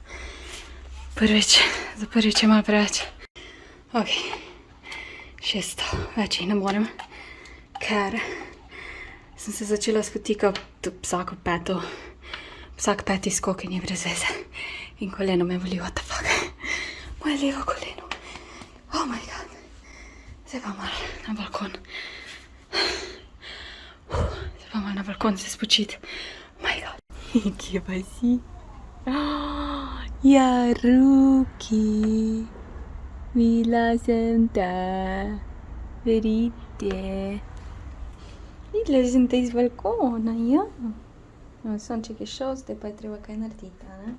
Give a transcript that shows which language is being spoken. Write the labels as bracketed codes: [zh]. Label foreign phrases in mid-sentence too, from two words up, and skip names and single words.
[sl] Za prvič je malo preveč. Ok, 600, več jih ne morem, ker sem se začela spotikati vsako peto, vsak peti skok in je brez veze. In koleno me boli, [en] what the fuck. [sl] Moje levo koleno. [en] Oh my god. [sl] Zdaj pa malo na balkon. Zdaj pa malo na balkon se spočiti. [en] Oh my god. [sl] Kje pa si? Ja, Ruki. Videla sem te. Verite. Videla sem te iz balkona, ja. No, sonček je šel, zdaj pa je treba kaj narediti, ne?